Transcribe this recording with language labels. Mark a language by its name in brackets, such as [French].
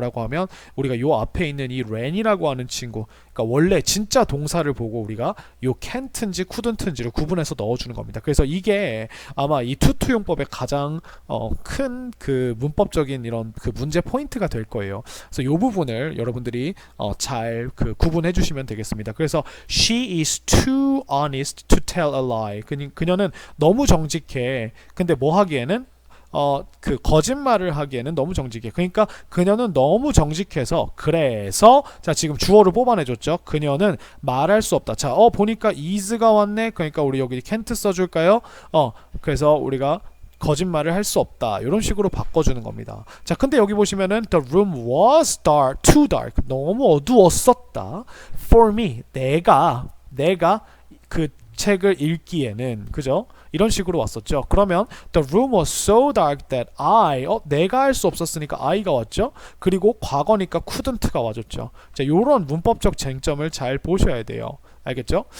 [Korean] 라고 하면 우리가 요 앞에 있는 이 ran이라고 하는 친구, 그러니까 원래 진짜 동사를 보고 우리가 요 can't인지 couldn't인지를 구분해서 넣어주는 겁니다. 그래서 이게 아마 이 투투용법의 가장 큰 그 문법적인 이런 그 문제 포인트가 될 거예요. 그래서 요 부분을 여러분들이 잘 그 구분해 주시면 되겠습니다. 그래서 [English] she is too honest to tell a lie. [Korean] 그녀는 너무 정직해. 근데 뭐 하기에는 그 거짓말을 하기에는 너무 정직해. 그러니까 그녀는 너무 정직해서 그래서 자 지금 주어를 뽑아내줬죠. 그녀는 말할 수 없다. 자 보니까 is가 왔네. 그러니까 우리 여기 can't 써줄까요? 그래서 우리가 거짓말을 할 수 없다. 이런 식으로 바꿔주는 겁니다. 자 근데 여기 보시면은 [English] the room was dark, too dark. [Korean] 너무 어두웠었다. [English] for me. [Korean] 내가 그 책을 읽기에는 그죠? 이런 식으로 왔었죠. 그러면 [English] the room was so dark that [Korean] 내가 할 수 없었으니까 I가 왔죠. 그리고 과거니까 couldn't가 와줬죠. 자, 요런 문법적 쟁점을 잘 보셔야 돼요. 알겠죠?